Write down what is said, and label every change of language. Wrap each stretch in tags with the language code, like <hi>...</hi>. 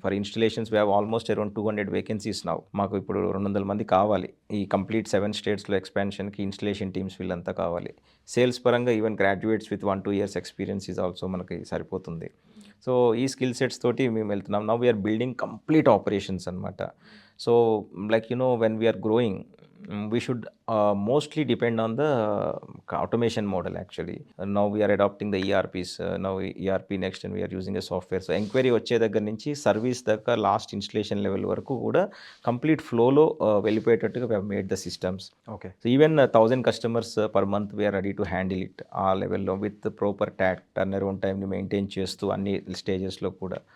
<en>For installations we have almost around 200 vacancies now.</en> <te>మాకు ఇప్పుడు 200 మంది కావాలి. ఈ కంప్లీట్ 7 స్టేట్స్‌లో ఎక్స్‌పాన్షన్‌కి ఇన్‌స్టలేషన్ టీమ్స్ వీళ్ళంతా కావాలి.</te> <en>sales పరంగా even graduates with 1, 2 years experience is also</en> <te>మనకి సరిపోతుంది. సో, ఈ స్కిల్ సెట్స్ తోటి మేము వెళ్తున్నాం.</te> <en>now we are building complete operations</en> <te>అనమాట.</te> <en>So, like when we are growing we should mostly depend on the automation model actually. Now we are adopting the ERPs. Now ERP next and we are using a software.</en> <te>So enquiry వచ్చే దగ్గర నుంచి service దాకా last installation level వరకు కూడా complete ఫ్లోలో వెళ్ళిపోయేటట్టుగా</te> <en>we have made the systems. Okay. So even 1000 customers per month we're ready to handle it ఆ లెవెల్లో with proper turnaround టైంని</en> <te>మెయింటైన్ చేస్తూ అన్ని స్టేజెస్లో కూడా.</te>